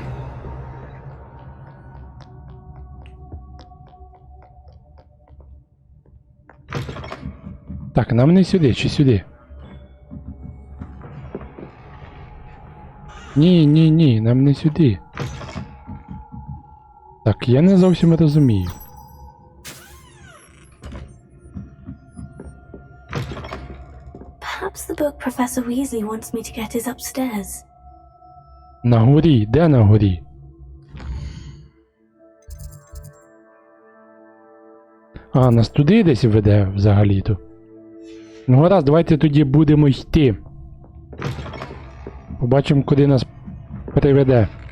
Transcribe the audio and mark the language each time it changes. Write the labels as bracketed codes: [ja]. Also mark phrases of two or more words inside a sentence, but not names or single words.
[uk] Так, нам не сюди, чи сюди? Ні, нам не сюди. Так, я не зовсім розумію. [en] Perhaps the book Professor Weasley wants me to get is upstairs. [uk] На горі? Де на горі? А, нас туди десь веде взагалі-то. Ну гаразд, давайте тоді будемо йти. Побачимо, куди нас приведе.